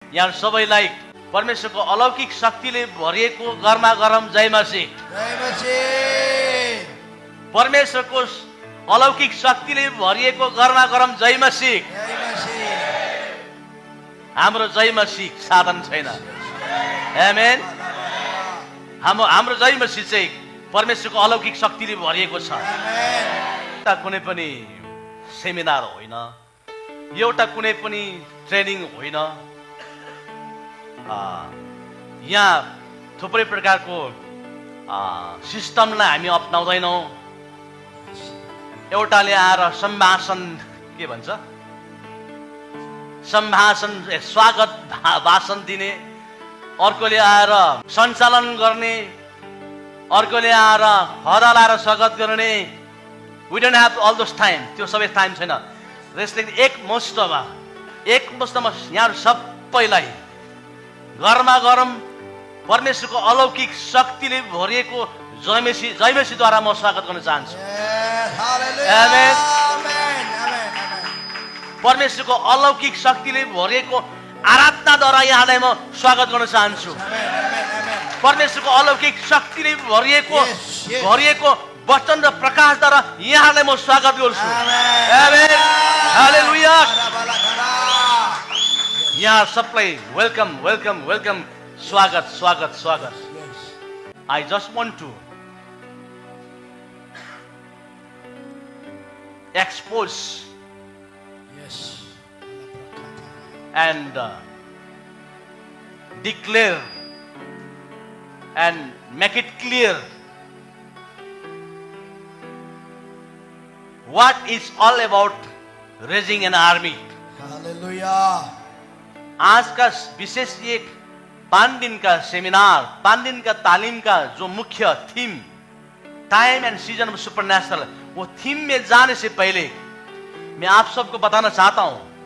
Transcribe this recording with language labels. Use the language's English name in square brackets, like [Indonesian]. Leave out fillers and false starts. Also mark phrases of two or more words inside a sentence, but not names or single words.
[Nepali] यहाँ सबैलाई परमेश्वरको अलौकिक शक्तिले भरिएको गरमा गरम जय मसीह। जय मसीह। परमेश्वरको अलौकिक शक्तिले भरिएको गरमा गरम जय मसीह। जय मसीह। हाम्रो जय मसीह साधन छैन। आमेन। हाम्रो जय मसीह चाहिँ परमेश्वरको अलौकिक शक्तिले भरिएको छ। आमेन। कुनै पनि सेमिनार होइन, एउटा कुनै पनि ट्रेनिङ होइन। यहाँ थुप्रै प्रकारको सिस्टमलाई हामी अपनाउँदैनौँ। एउटाले आएर सम्भाषण के भन्छ, सम्भाषण स्वागत भाषण दिने, अर्कोले आएर सञ्चालन गर्ने, अर्कोले आएर हदा लाएर स्वागत गर्ने। [English] We don't have all those time. [Nepali] त्यो सबै टाइम छैन। त्यसले एकमुष्टमा यहाँ सबैलाई गरमा गरम परमेश्वरको अलौकिक शक्तिले भरिएको जयमेसीद्वारा म स्वागत गर्न चाहन्छु। आमेन। परमेश्वरको अलौकिक शक्तिले भरिएको आराधनाद्वारा यहाँलाई म स्वागत गर्न चाहन्छु। परमेश्वरको अलौकिक शक्तिले भरिएको वचन र प्रकाशद्वारा यहाँलाई म स्वागत गर्छु। आमेन। हालेलुया। यहाँ सबलाई [English] welcome welcome welcome, [Nepali] स्वागत स्वागत स्वागत। [English] I just want to expose and declare and make it clear what is all about raising an army. Hallelujah. [Hindi] आज का विशेष ये 5 दिन का सेमिनार, 5 दिन का तालीम का जो मुख्य थीम [English] time and season of supernatural, [Hindi] वो थीम में जाने से पहले मैं आप सबको बताना चाहता हूं,